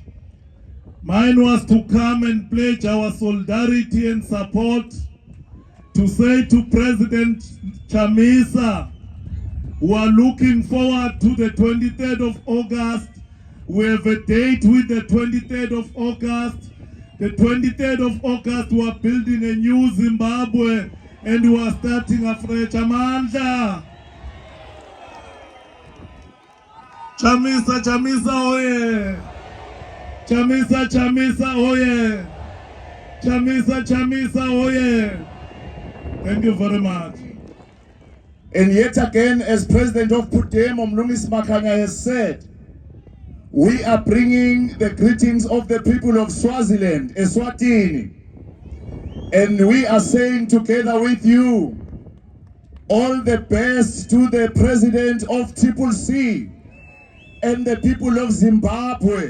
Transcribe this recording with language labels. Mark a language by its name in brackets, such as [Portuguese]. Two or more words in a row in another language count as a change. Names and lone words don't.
[English] Mine was to come and pledge our solidarity and support, to say to President Chamisa, we are looking forward to the 23rd of August. We have a date with the 23rd of August. The 23rd of August, we are building a new Zimbabwe and we are starting afresh. Amandla. Chamisa, Chamisa, oye. Chamisa, Chamisa, oye. Chamisa, Chamisa, oye. Thank you very much. And yet again, as President of PUDEMO Mlungisi Makhanya has said, we are bringing the greetings of the people of Swaziland, Eswatini. And we are saying together with you, all the best to the President of CCC and the people of Zimbabwe.